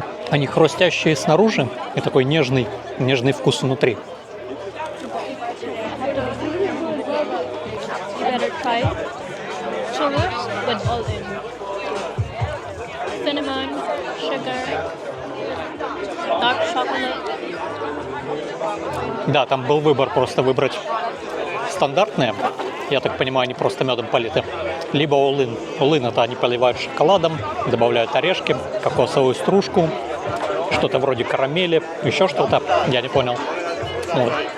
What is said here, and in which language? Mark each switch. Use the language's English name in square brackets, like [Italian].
[Russian] Они хрустящие снаружи и такой нежный вкус внутри. [English] Try churros with all in cinnamon, sugar, dark chocolate. [Russian] Да, там был выбор просто выбрать стандартные. Я так понимаю, они просто медом политы. Либо all-in. All-in это они поливают шоколадом, добавляют орешки, кокосовую стружку, что-то вроде карамели, еще что-то. Я не понял. Вот.